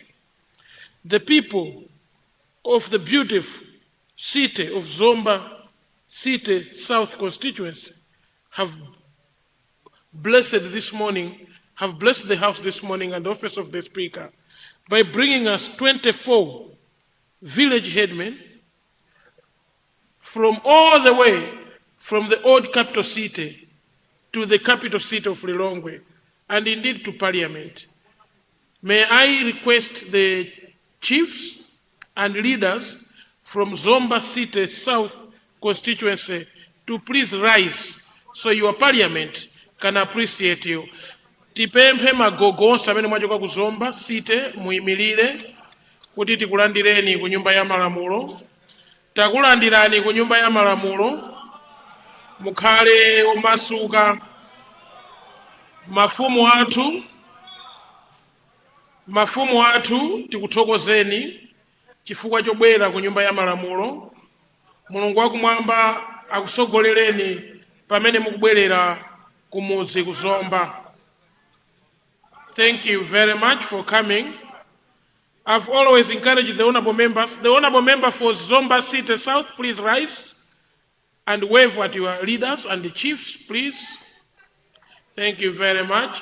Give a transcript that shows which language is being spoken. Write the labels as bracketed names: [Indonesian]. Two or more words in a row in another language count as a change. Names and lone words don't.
[English] The people of the beautiful city of Zomba City South constituency have blessed the House this morning and the office of the Speaker by bringing us 24 village headmen from all the way from the old capital city to the capital city of Lilongwe and indeed to Parliament. May I request the chiefs and leaders from Zomba City South constituency to please rise so your Parliament can appreciate you. [Nyanja] Tipemphe magogo onse amene mwachoka ku Zomba City muyimirire kuti tikulandireni ku nyumba ya malamulo. Takulandirani ku nyumba ya malamulo, mukhale omasuka. Mafumu athu tikuthokozeni chifukwa chobwera ku nyumba ya malamulo. Mulungu wakumwamba akusogolereni pamene mukubwerera ku muzi ku Zomba. [English] Thank you very much for coming. I've always encouraged the honorable members. The honorable member for Zomba City South, please rise and wave at your leaders and the chiefs, please. Thank you very much.